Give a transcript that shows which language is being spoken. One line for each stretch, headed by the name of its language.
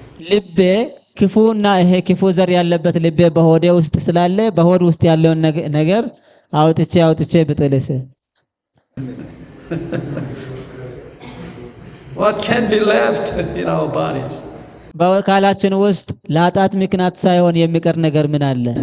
Amharic: ልቤ ክፉና ይሄ ክፉ ዘር ያለበት ልቤ በሆዴ ውስጥ ስላለ በሆድ ውስጥ ያለውን ነገር አውጥቼ ብጥልስ?
English: What can be left in our bodies?
Amharic: በአካላችን ውስጥ ለኃጢአት ምክንያት ሳይሆን የሚቀር ነገር ምን አለ?